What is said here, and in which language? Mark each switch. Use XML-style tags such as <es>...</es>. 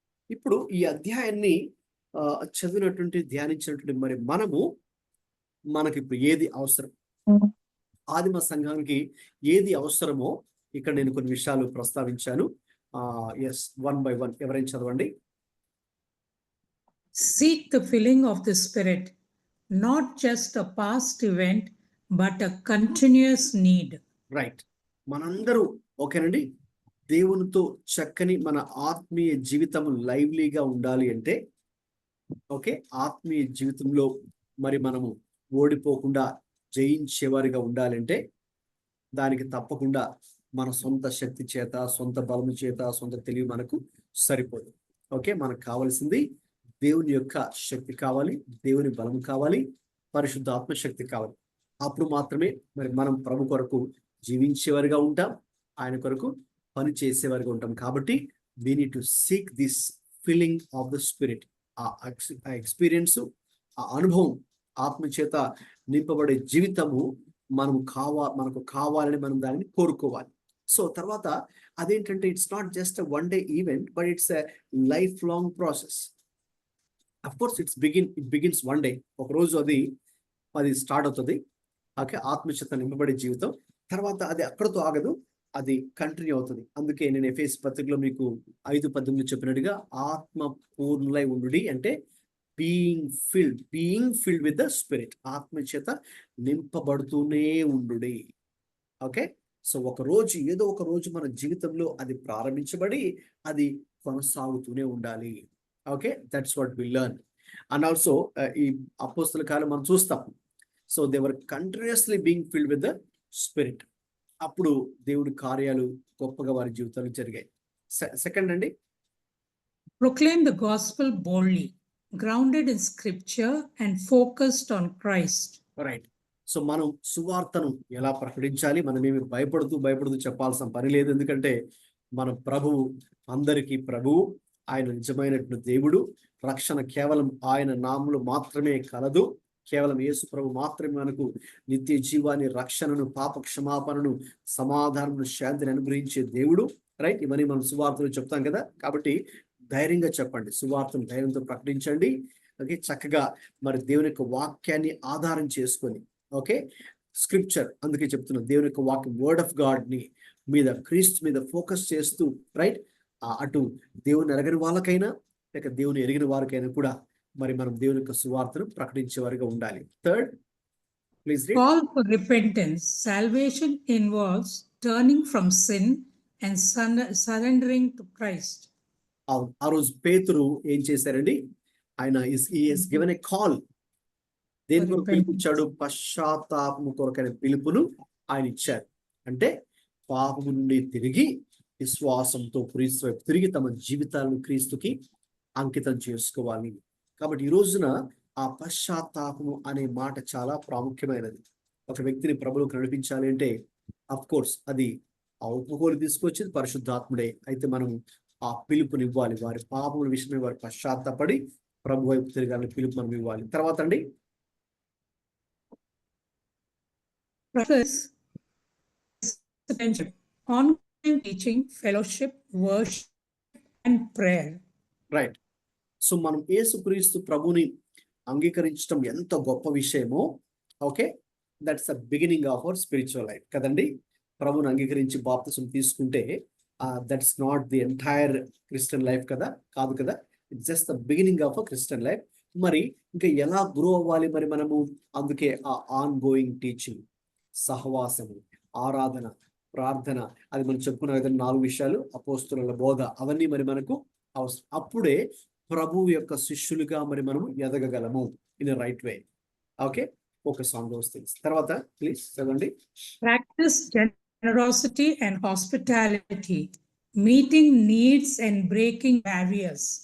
<te>ఇప్పుడు ఈ అధ్యాయాన్ని చదివినటువంటి ధ్యానించినటువంటి మరి మనకి ఇప్పుడు ఏది అవసరం, ఆదిమ సంఘానికి ఏది అవసరమో ఇక్కడ నేను కొన్ని విషయాలు ప్రస్తావించాను. ఎస్, 1 by 1 ఎవరైనా చదవండి.</te> <en>Seek the filling of the Spirit, not just a past event, but a continuous need.</en> <te>Right, మనందరూ ఓకేనండి, దేవునితో చక్కని మన ఆత్మీయ జీవితం లైవ్లీగా ఉండాలి అంటే, ఓకే, ఆత్మీయ జీవితంలో మరి మనము ఓడిపోకుండా జయించేవారిగా ఉండాలంటే దానికి తప్పకుండా మన సొంత శక్తి చేత, సొంత బలము చేత, సొంత తెలివి మనకు సరిపోదు. ఓకే, మనకు కావాల్సింది దేవుని యొక్క శక్తి కావాలి, దేవుని బలం కావాలి, పరిశుద్ధ ఆత్మశక్తి కావాలి. అప్పుడు మాత్రమే మరి మనం ప్రభు కొరకు జీవించేవారిగా ఉంటాం, ఆయన కొరకు పని చేసేవారిగా ఉంటాం. కాబట్టి</te> <en>we need to seek this filling of the spirit.</en> <te>ఆ ఎక్స్పీరియన్స్, ఆ అనుభవం, ఆత్మ చేత నింపబడే జీవితము మనకు కావాలని మనం దానిని కోరుకోవాలి.</te> <en>So తర్వాత అదేంటంటే, it's not just one day event, but it's a lifelong process. Of course it begins one day,</en> <te>ఒక రోజు అది స్టార్ట్ అవుతుంది. ఓకే, ఆత్మచేత నింపబడే జీవితం. తర్వాత అది అక్కడతో ఆగదు, అది కంటిన్యూ అవుతుంది. అందుకే నేను ఎఫెసీ పత్రికలో మీకు 5:18 చెప్పినట్టుగా ఆత్మ పూర్ణులై ఉండుడి అంటే</te> <en>being filled with the spirit,</en> <te>ఆత్మ చేత నింపబడుతూనే ఉండుడి. ఓకే, సో ఏదో ఒక రోజు మన జీవితంలో అది ప్రారంభించబడి అది కొనసాగుతూనే ఉండాలి.</te> <en>Okay, that's what we learn. And also</en> <te>ఈ అపోస్తల కాలం మనం చూస్తాం.</te> <en>So they were continuously being filled with the spirit.</en> <te>అప్పుడు దేవుడి కార్యాలు గొప్పగా వారి జీవితాలు జరిగాయి. సెకండ్ అండి,</te> <en>Proclaim the gospel boldly, grounded in scripture and focused on Christ.</en> <te>Right. So మనం సువార్తను ఎలా ప్రకటించాలి? మనమేమి భయపడుతూ చెప్పాల్సిన పని లేదు. ఎందుకంటే మన ప్రభువు అందరికీ ప్రభువు, ఆయన నిజమైనటువంటి దేవుడు. రక్షణ కేవలం ఆయన నామములో మాత్రమే కలదు. కేవలం యేసు ప్రభు మాత్రమే మనకు నిత్య జీవాన్ని, రక్షణను, పాప క్షమాపణను, సమాధానము, శాంతిని అనుగ్రహించే దేవుడు. రైట్, ఇవన్నీ మనం సువార్తలు చెప్తాం కదా. కాబట్టి ధైర్యంగా చెప్పండి, సువార్తను ధైర్యంతో ప్రకటించండి. ఓకే, చక్కగా మరి దేవుని యొక్క వాక్యాన్ని ఆధారం చేసుకొని, ఓకే, స్క్రిప్చర్, అందుకే చెప్తున్నాను దేవుని యొక్క వాక్యం, వర్డ్ ఆఫ్ గాడ్ ని మీద, క్రీస్తు మీద ఫోకస్ చేస్తూ, రైట్, అటు దేవుని ఎరగని వాళ్ళకైనా లేక దేవుని ఎరిగిన వారికైనా కూడా మరి మనం దేవుని యొక్క సువార్తను ప్రకటించే వారిగా ఉండాలి.</te> <en>Third, please read. Call for repentance. Salvation involves turning from sin and surrendering to Christ.</en> <te>అవును, ఆ రోజు పేతురు ఏం చేశారండి? ఆయన</te> <en>Is given a call.</en> <te>దేని కొరకు పిలుపుచ్చాడు? పశ్చాత్తాపము కొరకైన పిలుపును ఆయన ఇచ్చారు. అంటే పాపము నుండి తిరిగి విశ్వాసంతో క్రీస్తు వైపు తిరిగి తమ జీవితాలను క్రీస్తుకి అంకితం చేసుకోవాలి. కాబట్టి ఈ రోజున ఆ పశ్చాత్తాపము అనే మాట చాలా ప్రాముఖ్యమైనది. ఒక వ్యక్తిని ప్రభువుకు నడిపించాలి అంటే అఫ్ కోర్స్ అది ఆ ఒప్పుకోలు తీసుకొచ్చేది పరిశుద్ధాత్ముడే. అయితే మనం ఆ పిలుపుని ఇవ్వాలి. వారి పాపముల విషయమై వారి పశ్చాత్తాపడి ప్రభు వైపు తిరగాలని పిలుపు మనం ఇవ్వాలి. తర్వాత అండి,</te> <en>Practice attention, ongoing teaching, fellowship, worship, and prayer. Right.</en> <te>So మనం యేసుక్రీస్తు ప్రభుని అంగీకరించడం ఎంత గొప్ప విషయమో, okay,</te> <en>that's the beginning of our spiritual life</en> <te>కదండి. ప్రభుని అంగీకరించి బాప్తిసం తీసుకుంటే</te> <en>That's not the entire Christian life కదా, కాదు కదా, it's just the beginning of a Christian life.</en> <te>మరి ఇంకా ఎలా గ్రో అవ్వాలి మరి మనము? అందుకే ఆ ఆన్ గోయింగ్ టీచింగ్, సహవాసము, ఆరాధన, ప్రార్థన, అది మనం చెప్పుకున్న విధంగా 4 విషయాలు, అపోస్తలుల బోధ, అవన్నీ మరి మనకు అవసరం. అప్పుడే ప్రభువు యొక్క శిష్యులుగా మరి మనము ఎదగగలము</te> <en>In right way. Okay, focus on those things.</en> <te>తర్వాత ప్లీజ్ చదవండి.</te> <en>Practice generosity and hospitality, meeting needs and breaking barriers.</en>